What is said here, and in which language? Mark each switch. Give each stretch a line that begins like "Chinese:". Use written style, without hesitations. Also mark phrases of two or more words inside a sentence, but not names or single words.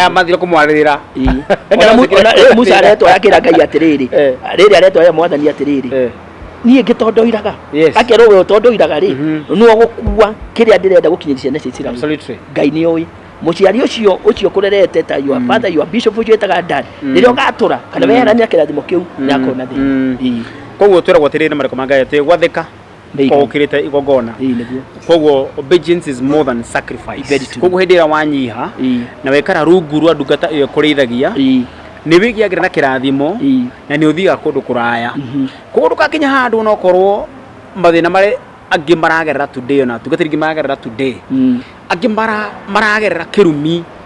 Kikuyu: aya mathire kumwarira ona Musa aretwa yakira ngai atiriri riri aretwa ya mwathani atiriri niĩ ngĩtondoiraga akerwo we ũtondoiraga rĩ no gũkua kĩrĩa ndĩrenda gũkinyĩria ciana cia Isiraeli ngai nĩ oĩ mũciari ũcio kũrerete ta
English: your father your bishop
Kikuyu: ũcio etaga dad rĩrĩa ũgatũra kana weherania kĩrathimo kĩu nĩ akona thĩ koguo twĩragwo atĩrĩrĩ marĩko ma Ngai atĩ gwathĩka ũkĩrĩte igongona koguo
English: obedience is more than sacrifice
Kikuyu: koguo hĩndĩ ĩrĩa wanyiha na wekara rungu rwa ndungata ĩyo kũrĩithagia nĩ wĩgĩagĩra na kĩrathimo na nĩ ũthiaga kũndũ kũraya koguo ndũgakinya handũ no korwo mathĩna marĩ angĩ maragerera today ona tungatĩri angĩ maragerera today angĩ maragerera kĩrumi